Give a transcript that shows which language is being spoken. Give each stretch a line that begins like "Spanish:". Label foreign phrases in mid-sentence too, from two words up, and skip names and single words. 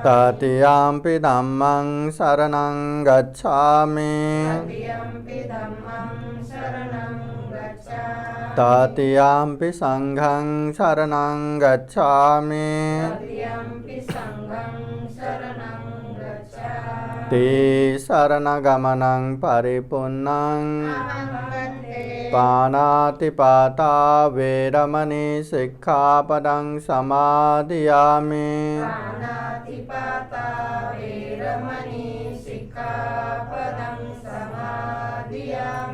Pali: ततियम्पि धम्मं शरणं गच्छामि ततियम्पि धम्मं शरणं गच्छामि ततियम्पि संघं शरणं गच्छामि ततियम्पि संघं शरणं गच्छामि ते शरणगमनं परिपूर्णं अहं वन्दे पाणातिपाता वेरमणि सिक्खापदं समादयामि पाणातिपाता वेरमणि सिक्खापदं समादियामि